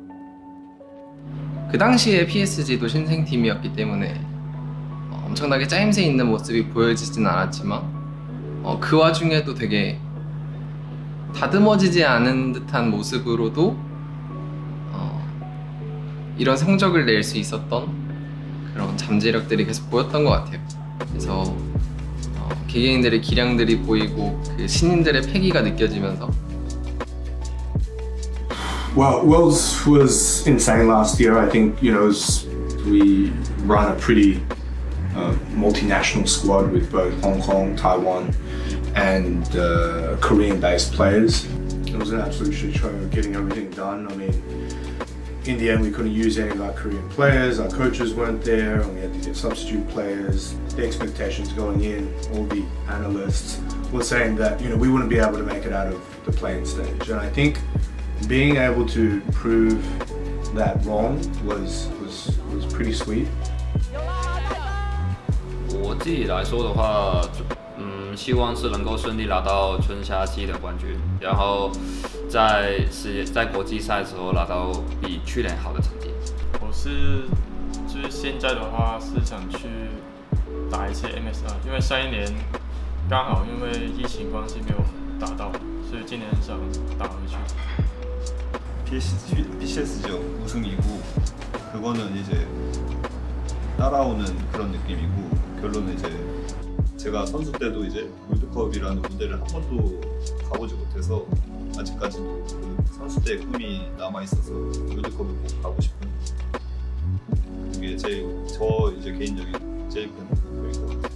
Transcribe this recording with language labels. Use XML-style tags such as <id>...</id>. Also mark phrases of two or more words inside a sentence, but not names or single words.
<ko>그 당시에 PSG도 신생팀이었기 때문에 엄청나게 짜임새 있는 모습이 보여지진 않았지만 그 와중에도 되게 다듬어지지 않은 듯한 모습으로도 이런 성적을 낼 수 있었던 그런 잠재력들이 계속 보였던 것 같아요. 그래서 개개인들의 기량들이 보이고 그 신인들의 패기가 느껴지면서.</ko> <en>Well, Worlds was insane last year. I think, you know, we run a pretty multinational squad with both Hong Kong, Taiwan, and Korean-based players. It was an absolute shit show getting everything done. I mean, in the end, we couldn't use any of our Korean players. Our coaches weren't there, and we had to get substitute players. The expectations going in, all the analysts were saying that, you know, we wouldn't be able to make it out of the playing stage. And I think being able to prove that wrong was pretty sweet.</en> <zh>我自己来说的话，希望是能够顺利拿到春夏季的冠军，然后在国际赛的时候拿到比去年好的成绩。就是现在的话是想去打一些 MSR， 因为上一年刚好因为疫情关系没有打到，所以今年想打回去。</zh> <ko>PCS죠. 우승이고 그거는 이제 따라오는 그런 느낌이고 결론은 이제 제가 선수 때도 이제 롤드컵이라는 무대를 한 번도 가보지 못해서 아직까지도 그 선수 때의 꿈이 남아 있어서 롤드컵을 꼭 가고 싶은 그게 저 이제 개인적인 제일 큰 목표인 것 같아요.</ko>